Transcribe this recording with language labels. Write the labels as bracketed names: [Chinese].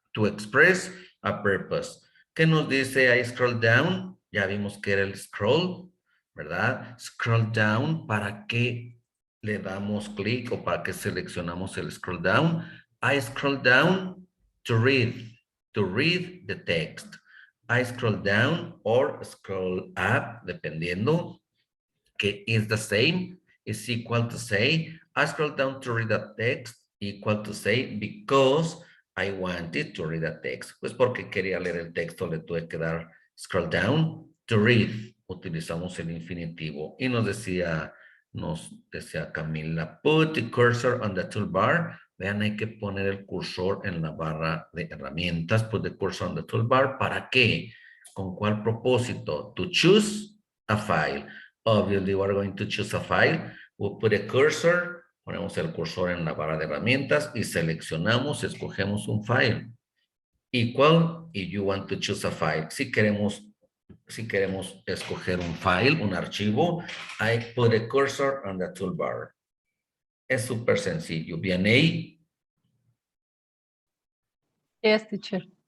[English] To express a purpose. [Spanish] ¿Qué nos dice [English] I scroll down? [Spanish] Ya vimos que era el scroll, ¿verdad? Scroll down, ¿para qué le damos clic o para qué seleccionamos el scroll down? [English] I scroll down to read the text. I scroll down or scroll up, [Spanish] dependiendo, que [English] is the same, is equal to say, I scroll down to read a text, equal to say, because I wanted to read a text. [Spanish] Pues porque quería leer el texto, le tuve que dar [English] scroll down to read. [Spanish] Utilizamos el infinitivo. Y nos decía Camila, [English] put the cursor on the toolbar. [Spanish] Vean, hay que poner el cursor en la barra de herramientas. [English] Put the cursor on the toolbar. [Spanish] ¿Para qué? ¿Con cuál propósito? [English] To choose a file. Obviously, we're going to choose a file. We'll put a cursor. [Spanish] Ponemos el cursor en la barra de herramientas y seleccionamos, escogemos un file. [English] Equal, if you want to choose a file. [Spanish] Si queremos escoger un file, un archivo, [English] I put a cursor on the toolbar. [Spanish] Es súper sencillo. Bien, ahí. [English] Yes, teacher.